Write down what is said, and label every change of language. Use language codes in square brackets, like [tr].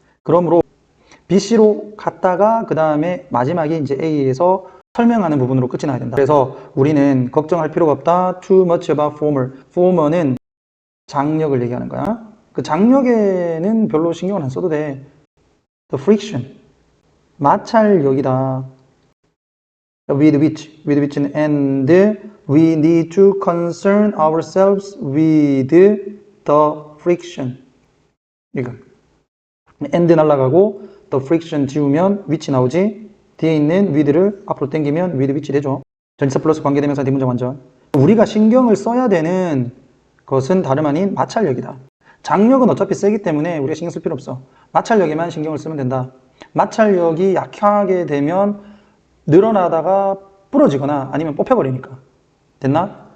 [ko] 그러므로 BC로 갔다가 그 다음에 마지막에 이제 A에서 설명하는 부분으로 끝이 나야 된다. 그래서 우리는 걱정할 필요가 없다. [en] Too much about former. [ko] former는 장력을 얘기하는 거야. 그 장력에는 별로 신경을 안 써도 돼. [en] The friction. [ko] 마찰력이다. [en] with which and we need to concern ourselves with the friction. [ko] 이거. [en] and [ko] 날라가고 [en] the friction [ko] 지우면 [en] which [ko] 나오지. 뒤에 있는 with를 앞으로 당기면 [en] with which [ko] 되죠. 전치사 플러스 관계대명사 뒷문장 완전. 우리가 신경을 써야 되는 것은 다름 아닌 마찰력이다. 장력은 어차피 세기 때문에 우리가 신경 쓸 필요 없어. 마찰력에만 신경을 쓰면 된다. 마찰력이 약하게 되면 늘어나다가 부러지거나 아니면 뽑혀버리니까. 됐나?